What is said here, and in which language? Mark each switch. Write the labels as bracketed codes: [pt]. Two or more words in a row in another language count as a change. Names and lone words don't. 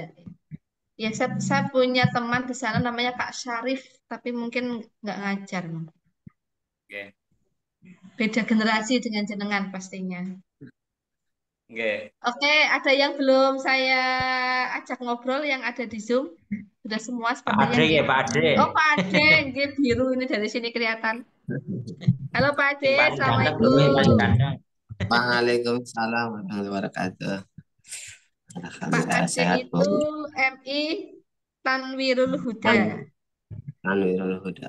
[id] Ya, saya punya teman di sana namanya Kak Syarif, tapi mungkin nggak ngajar. Oke. Beda generasi dengan jenengan pastinya. Oke. Oke, ada yang belum saya ajak ngobrol yang ada di Zoom? Sudah semua Pak sepertinya, Ade nggih. ya, Pak Ade. Oh, Pak Ade, nggih, biru ini dari sini kelihatan. Halo Pak Ade, Yang paling ganteng dulu, yang paling [ar] Assalamualaikum. [id] ganteng. [ar] Waalaikumsalam warahmatullahi wabarakatuh. [id] Pak Alhamdulillah Ade sehat, Bu. itu MI Tanwirul Huda. Tanwirul Huda.